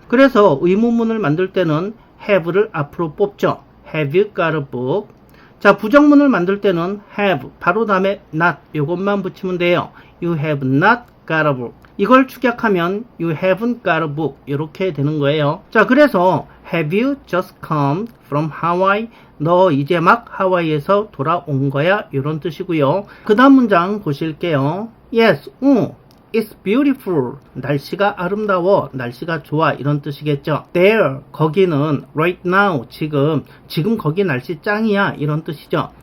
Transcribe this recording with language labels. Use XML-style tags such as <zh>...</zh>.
<ko>그래서 의문문을 만들 때는 have를 앞으로 뽑죠.</ko> <en>Have you got a book?</en> <ko>자, 부정문을 만들 때는 have 바로 다음에 not 요것만 붙이면 돼요.</ko> <en>You have not got a book.</en> <ko>이걸 축약하면</ko> <en>you haven't got a book</en> <ko>이렇게 되는 거예요. 자, 그래서</ko> <en>have you just come from Hawaii?</en> <ko>너 이제 막 하와이에서 돌아온 거야, 이런 뜻이고요. 그 다음 문장 보실게요.</ko> <en>Yes, It's beautiful.</en> <ko>날씨가 아름다워, 날씨가 좋아, 이런 뜻이겠죠. There, 거기는</ko> <en>right now,</en> <ko>지금 거기 날씨 짱이야, 이런 뜻이죠.</ko>